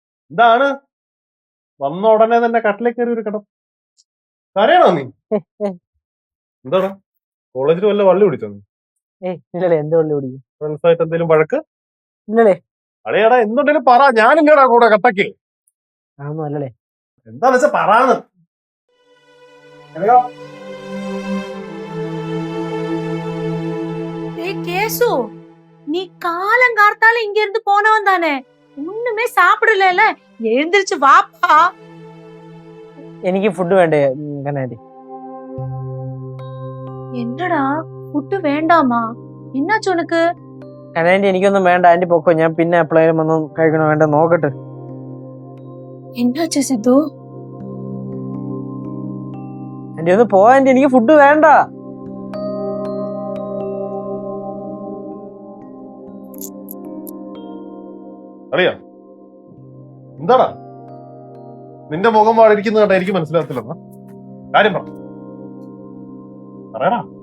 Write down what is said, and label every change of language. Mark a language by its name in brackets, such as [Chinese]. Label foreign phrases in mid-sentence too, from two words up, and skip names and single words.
[Malayalam] എന്താണ് വന്ന ഉടനെ തന്നെ കട്ടിലേക്ക് കയറി ഒരു കിടം കരയണോ നീ? എന്താണ് കോളേജിൽ വല്ല വള്ളി പിടിച്ചോ നീ? ഇല്ലല്ലേ, എന്ത് വള്ളി പിടിക്കും? ഫ്രണ്ട്സായിട്ട് എന്തെങ്കിലും വഴക്ക്? ഇല്ലല്ലേ. അടേടാ എന്തുണ്ടെങ്കിലും പറ, ഞാനില്ലടാ കൂടെ കട്ടക്ക്. അതൊന്നും അല്ലല്ലേ. എന്താന്ന് വെച്ചാ പറയാന്ന്. [Tamil] கேசு, நீ காலம் கார்த்தால இங்க இருந்து போனவன் தானே, ஒண்ணுமே சாப்பிடல. எழுந்திருச்சு வாப்பா. [Malayalam] എനിക്ക് ഫുഡ് വേണ്ടേ കനാൻഡി? [Tamil] என்னடா ஃபுட் வேண்டாமா? என்னாச்சு உனக்கு? [Malayalam] കനാൻഡി എനിക്കൊന്നും വേണ്ട, ആന്റി പൊക്കോ. ഞാൻ പിന്നെ എപ്പോഴേലും വന്ന് കഴിക്കണോ വേണ്ട നോക്കട്ടെ. [Tamil] என்னாச்சு சித்து? [Malayalam] ആന്റി ഒന്ന് പോ ആന്റി, എനിക്ക് ഫുഡ് വേണ്ട. അറിയാ എന്താടാ നിന്റെ മുഖം വാടിയിരിക്കുന്ന കേട്ടാ എനിക്ക് മനസ്സിലാകത്തില്ലെന്നാ കാര്യം പറയടാ.